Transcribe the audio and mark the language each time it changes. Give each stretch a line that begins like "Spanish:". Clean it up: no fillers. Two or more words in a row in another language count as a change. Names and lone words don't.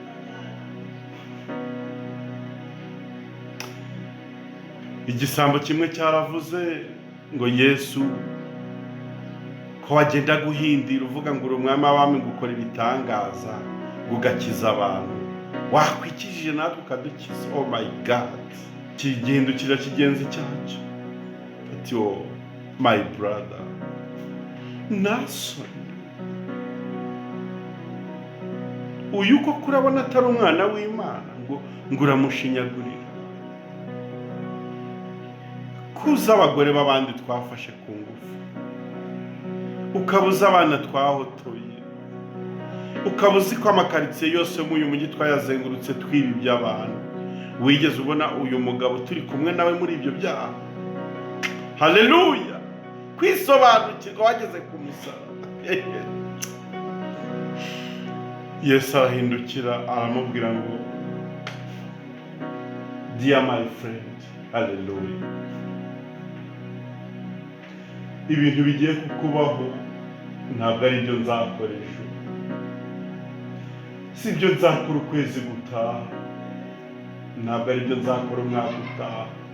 Kinyarwanda: Igisambo kimwe cyaravuze ngo Yesu ko wagenda guhindira uvuga ngo uri umwami w'abami, ngo ukora ibitangaza, ngo ugakiza abantu, wakwikijije natwe ukadukiza.
English: Oh my God,
Kinyarwanda: kigihindukira kigenzi cyacu ati
English: oh my brother
Kinyarwanda: Nason, uyu ko kurabona atari umwana w'Imana ngo uramushinyagurira. Kuza abagore b'abandi twafashe ku ngufu, ukabuza abana twahotoye, ukabuza ko amakaritsiye yose yo muri uyu mujyi twayazengurutse twiba iby'abantu. Wigeze ubona uyu mugabo turi kumwe nawe muri ibyo byaha? Haleluya! Kwisobanukirwa wageze ku musaraba. Yesu arahindukira aramubwira ngo
English: dear my friend,
Kinyarwanda: haleluya, ibintu bigiye kukubaho ntabwo ari byo nzakoresha, si byo nzakora ukwezi gutaha, ntabwo ari byo nzakora umwaka utaha.